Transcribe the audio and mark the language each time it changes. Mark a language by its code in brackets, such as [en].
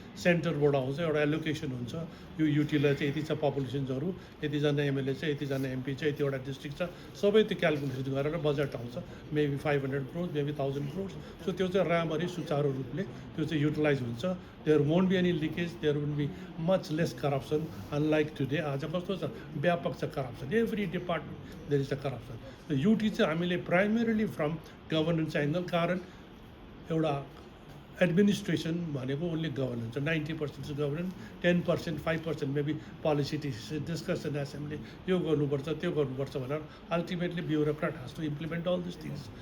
[ne] सेन्टरबाट आउँछ, एउटा एलोकेसन हुन्छ, यो युटीलाई चाहिँ यति छ पपुलेसन्सहरू, यतिजना एमएलए छ, यतिजना एमपी छ, यतिवटा डिस्ट्रिक्ट छ, सबै त्यो क्यालकुलेसन गरेर बजेट आउँछ, maybe 500 crore, maybe 1000 crore. So त्यो चाहिँ राम्ररी सुचारू रूपले त्यो चाहिँ युटिलाइज हुन्छ। [en] There won't be any leakage, there would be much less corruption unlike today. [ne] आज कस्तो छ, व्यापक छ corruption, [en] Every department there is a corruption. [ne] UT चाहिँ हामीले प्राइमेरीली फ्रम गभर्नेन्स एङ्गल, कारण एउटा एडमिनिस्ट्रेसन भनेको ओन्ली गभर्नेन्स, 90% चाहिँ governance, 10% 5% maybe policy discussion assembly, यो गर्नुपर्छ त्यो गर्नुपर्छ भनेर [en] Ultimately bureaucrat has to implement all this things.